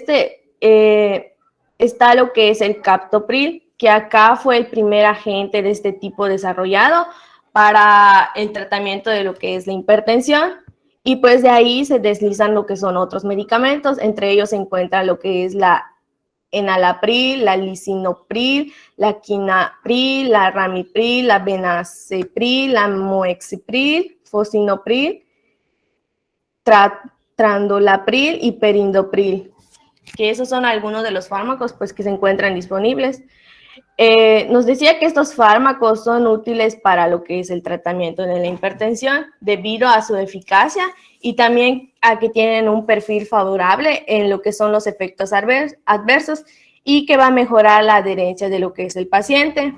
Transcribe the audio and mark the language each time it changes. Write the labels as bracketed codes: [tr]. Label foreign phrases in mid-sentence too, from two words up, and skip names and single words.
[es] está lo que es el captopril, que acá fue el primer agente de este tipo desarrollado para el tratamiento de lo que es la hipertensión. Y pues de ahí se deslizan lo que son otros medicamentos, entre ellos se encuentra lo que es la enalapril, la lisinopril, la quinapril, la ramipril, la benacepril, la moexipril, fosinopril, trandolapril y perindopril, que esos son algunos de los fármacos pues, que se encuentran disponibles. Nos decía que estos fármacos son útiles para lo que es el tratamiento de la hipertensión debido a su eficacia y también a que tienen un perfil favorable en lo que son los efectos adversos y que va a mejorar la adherencia de lo que es el paciente.